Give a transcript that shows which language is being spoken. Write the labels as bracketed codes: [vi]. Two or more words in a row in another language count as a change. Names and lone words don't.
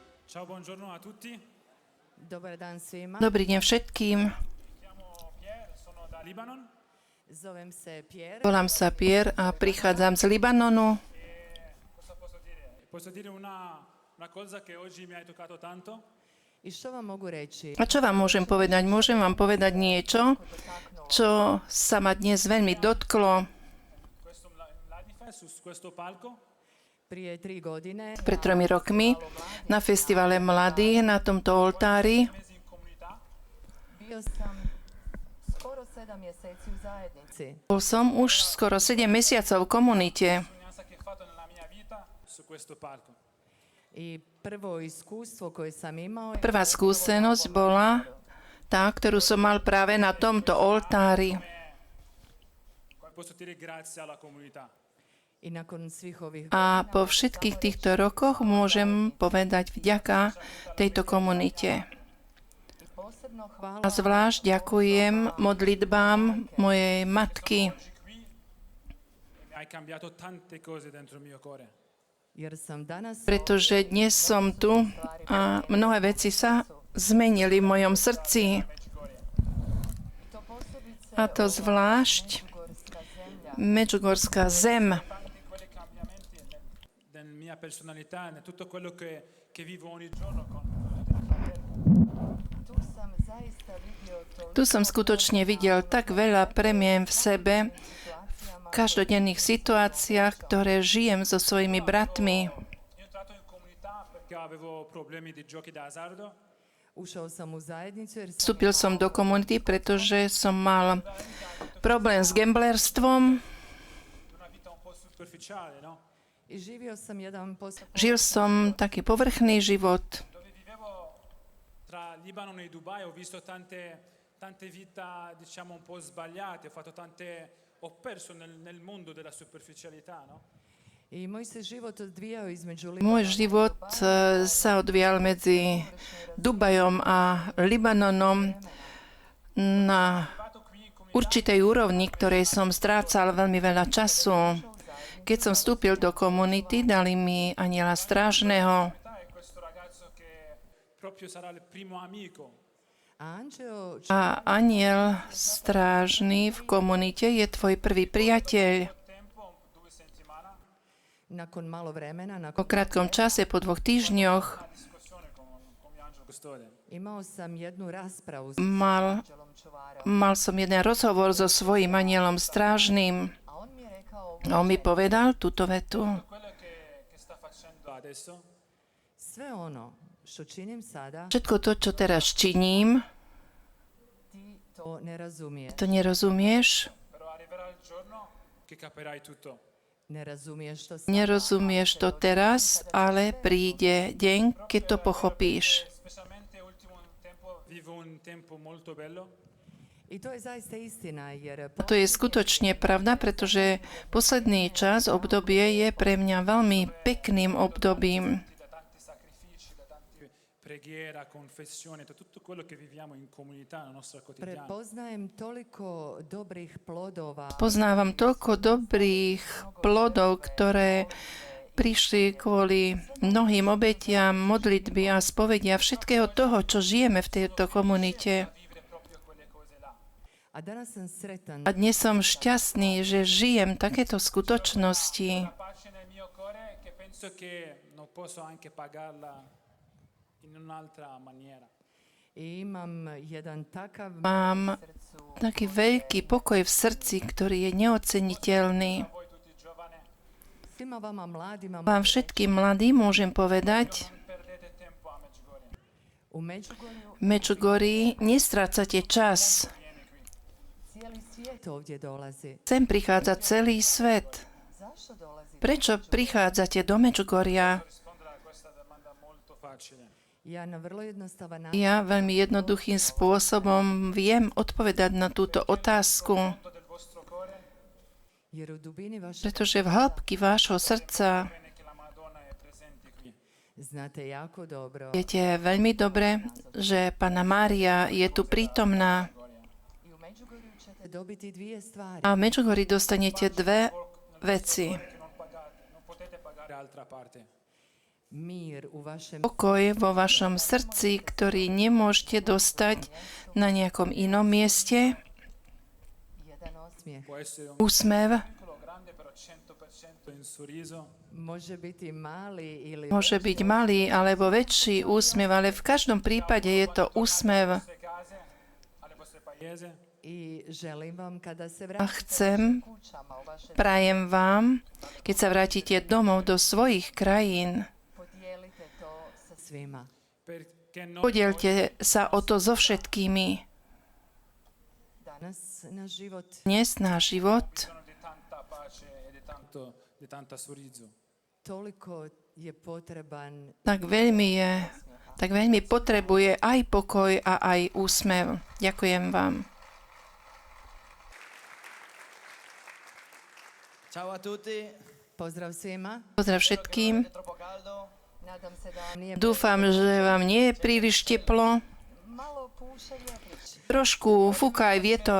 [it] Ciao, buongiorno a tutti. [hr] Dobar dan svima. [sk] Dobrý deň všetkým. [it] Chiamo Pierre, sono da Libanon. [hr] Zovem se Pierre. [sk] Volám sa Pierre a prichádzam z Libanonu. [it] Cosa posso dire? Posso dire una cosa che oggi mi ha toccato tanto. [hr] I što vam mogu reći? [sk] A čo vám môžem povedať? Môžem vám povedať niečo, čo sa ma dnes veľmi dotklo. [it] Questo Mladifest, su questo palco. [hr] Prije 3 godine [sk] Pred 3 rokmi na festivale mladých na tomto oltári [it] Mesi in comunità. [hr] bio sam skoro 7 mjeseci u zajednici. [sk] bol som už skoro 7 mesiacov v komunite. [it] L'esperienza che ho fatto nella mia vita su questo palco. [hr] I prvo iskustvo koje sam imao je [sk] Prvá skúsenosť bola tá, ktorú som mal práve na tomto oltári. [it] Come posso dire grazie alla comunità. [hr] i nakon svih ovih [sk] A po všetkých týchto rokoch môžem povedať vďaka tejto komunite. [hr] posebno hvala [sk] A zvlášť ďakujem modlitbám mojej matky, [it] Oggi qui mi hai cambiato tante cose dentro il mio cuore. [hr] jer sam danas [sk] pretože dnes som tu a mnohé veci sa zmenili v mojom srdci. [hr] to posebice [sk] A to zvlášť [hr] gorska zemlja. [sk] Medžugorská zem. [it] Tanti quei cambiamenti nella mia personalità, in tutto quello che vivo ogni giorno con [hr] Tu sam zaista vidio to [sk] Tu som skutočne videl tak veľa premien v sebe, v každodenných situáciách, ktoré žijem so svojimi bratmi. [it] Io ho entrato in comunità perché avevo problemi di giochi d'azzardo. [hr] ušao sam u zajednicu jer sam [sk] Vstúpil som do komunity, pretože som mal problém s gamblerstvom. [it] Una vita un po' superficiale, no? [hr] i živio sam jedan [sk] Žil som taký povrchný život. [it] Dove vivevo tra Libano e Dubai ho visto tante vite, diciamo, un po' sbagliate, ho perso nel mondo della superficialità, no? [hr] i moj se život odvijao između [sk] Môj život sa odvíjal medzi Dubajom a Libanonom na [it] Vado qui in comunità [sk] určitej úrovni, ktorej som strácal veľmi veľa času. Keď som vstúpil do komunity, dali mi anjela strážneho [it] e questo ragazzo che proprio sarà il primo amico. [hr] a Anđeo [sk] a anjel strážny v komunite je tvoj prvý priateľ. [it] Tempo, 2 settimane, [hr] nakon malo vremena [sk] Po krátkom čase, po 2 týždňoch, [it] una discussione con mio angelo custode. [hr] imao sam jednu raspravu s [sk] mal [hr] Anđelom čuvarom [sk] som jeden rozhovor so svojím anjelom strážnym. [hr] a on mi je rekao [sk] A on mi povedal túto vetu. [it] Quello che sta facendo adesso [hr] sve ono što činim sada [sk] Všetko to, čo teraz činím, [hr] ti to ne razumiješ. [sk] to nerozumieš. [it] però arriverà il giorno che capirai tutto. [hr] Ne razumiješ što sam [sk] Nerozumieš to teraz, ale príde deň, keď to pochopíš. [it] Specialmente ultimo tempo vivo un tempo molto bello. [hr] i to je zaista istina jer [sk] A to je skutočne pravda, pretože posledný čas, obdobie je pre mňa veľmi pekným obdobím. [it] Da tanti sacrifici, da tante preghiera, confessione, da tutto quello che viviamo in comunità, nella nostra quotidiana. [hr] prepoznajem toliko dobrih plodova [sk] Poznávam toľko dobrých plodov, ktoré prišli kvôli mnohým obetiam, modlitby a spovedia všetkého toho, čo žijeme v tejto komunite. [it] Vivere proprio quelle cose là. [hr] a danas sam sretan [sk] A dnes som šťastný, že žijem takéto skutočnosti. [it] Una pace nel mio cuore che penso che non posso anche pagarla in un'altra maniera. [hr] i imam jedan takav [sk] Mám [hr] srcu [sk] taký veľký pokoj v srdci, ktorý je neoceniteľný. [it] Voi tutti giovani, [hr] svima vama mladima [sk] Vám všetkým mladým môžem povedať, [it] non perdete tempo a Medjugorje. [hr] u Međugorju [sk] v Medžugorí nestrácate čas. [hr] cijeli svijet ovdje dolazi. [sk] Sem prichádza celý svet. [hr] Zašto dolazi? [sk] Prečo prichádzate do Medžugoria? [it] Rispondere a questa domanda molto facile. [hr] Ja na vrlo jednostavan način [sk] Ja veľmi jednoduchým spôsobom viem odpovedať na túto otázku, [it] Fondo del vostro cuore, [hr] jer u dubini vaše [sk] pretože v hĺbky vášho srdca [it] bene che la Madonna è presente qui. [hr] znate jako dobro [sk] viete veľmi dobre, že Panna Mária je tu prítomná. [hr] i u Međugorju ćete dobiti dvije stvari. [sk] A v Medžugorji dostanete dve veci. [it] Che non potete pagare altra parte. [sk] Pokoj vo vašom srdci, ktorý nemôžete dostať na nejakom inom mieste. [hr] jedan osmijeh. [it] Può essere un [sk] Úsmev [it] piccolo, grande, però 100% in sorriso. [sk] môže byť malý alebo väčší úsmev, ale v každom prípade je to úsmev. [it] Alle case, alle vostre paese. [sk] A chcem, [hr] Kućama u vašem [sk] prajem vám, keď sa vrátite domov do svojich krajín, [hr] podijelite to sa svima. [it] Perché noi [sk] podielte sa o to so všetkými. Dnes náš život [it] sono di tanta pace e di tanta sorriso. [sk] tak veľmi potrebuje aj pokoj a aj úsmev. Ďakujem vám. [it] Ciao a tutti. [hr] Pozdrav svima. [sk] Pozdrav všetkým. [it] È troppo caldo? [hr] Nadam se da vam [sk] Dúfam, že vám nie je príliš teplo. [hr] malo puše vjetrić. [sk] Trošku fúka aj vietor.